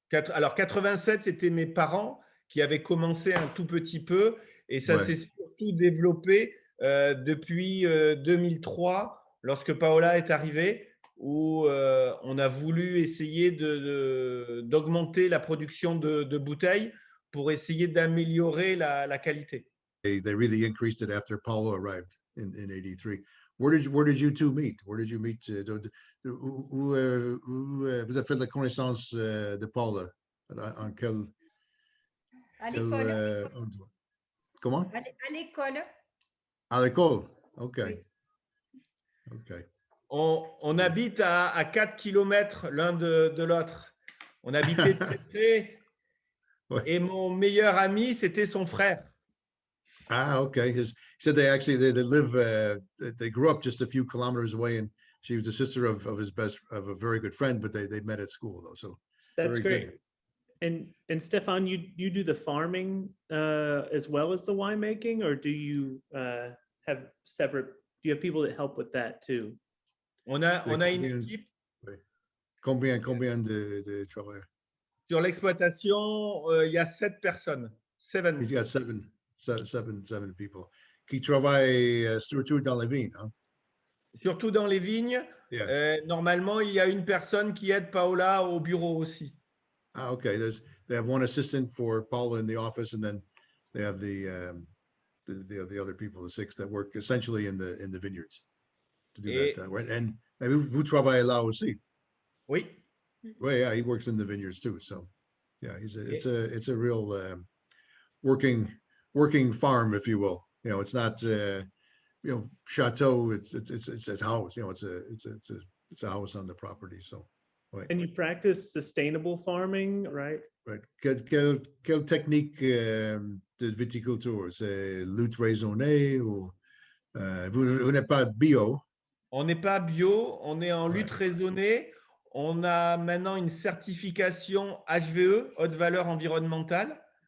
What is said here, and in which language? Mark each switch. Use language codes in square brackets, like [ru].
[fr] Alors 87, c'était mes parents qui avaient commencé un tout petit peu, et ça s'est surtout développé depuis 2003, lorsque Paola est arrivée, où on a voulu essayer d'augmenter la production de bouteilles pour essayer d'améliorer la qualité. [en] They really increased it after Paola arrived in 83. Where did you two meet? Where did you meet? [fr] Où vous avez fait la connaissance de Paola? En quel? À l'école. Comment? À l'école. À l'école. OK. Oui. [en] OK. [fr] On habite à 4 km l'un de l'autre. On habitait très près. Ouais. Et mon meilleur ami, c'était son frère. [en] Ah, okay. He said they live, they grew up just a few kilometers away, and she was the sister of a very good friend, but they met at school though. So that's great. Good. And Stephane, you do the farming as well as the winemaking, or do you have separate? Do you have people that help with that too? [fr] On a une équipe. Combien de travailleurs? Sur l'exploitation, il y a 7 personnes. 7. [en] He's got seven people qui travaillent surtout dans les vignes. [fr] Hein? Surtout dans les vignes. [en] Yeah. [fr] Normalement, il y a une personne qui aide Paola au bureau aussi. [en] Ah, okay. They have one assistant for Paola in the office, and then they have the other people, the 6 that work essentially in the vineyards to do that. Right? [fr] And vous travaillez là aussi. Oui. [en] Well, yeah, he works in the vineyards too. So, yeah, it's a real working farm, if you will. It's not chateau. It's a house. It's a house on the property. So, right. And you practice sustainable farming, right? [fr] Right. Quelle technique de viticulture? C'est lutte raisonnée ou vous n'êtes pas bio? On n'est pas bio. On est en lutte raisonnée. On a maintenant une certification HVE, haute valeur environnementale.